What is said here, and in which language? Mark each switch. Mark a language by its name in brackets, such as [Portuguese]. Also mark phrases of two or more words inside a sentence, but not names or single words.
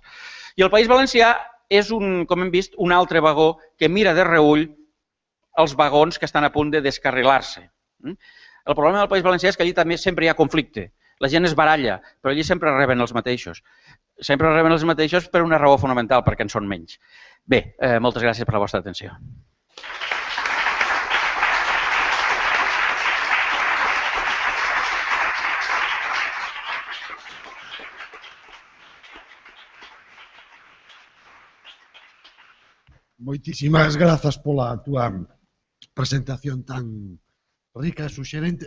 [Catalan] I el País Valencià és, com hem vist, un altre vagó que mira de reüll els vagons que estan a punt de descarrilar-se. El problema del País Valencià és que allí també sempre hi ha conflicte. La gent es baralla, però allí sempre reben els mateixos. Sempre reben els mateixos per una raó fonamental, perquè en són menys. Bé, moltes gràcies per la vostra atenció. [Galician] Moitísimas grazas pola túa presentación tan rica e suxerente.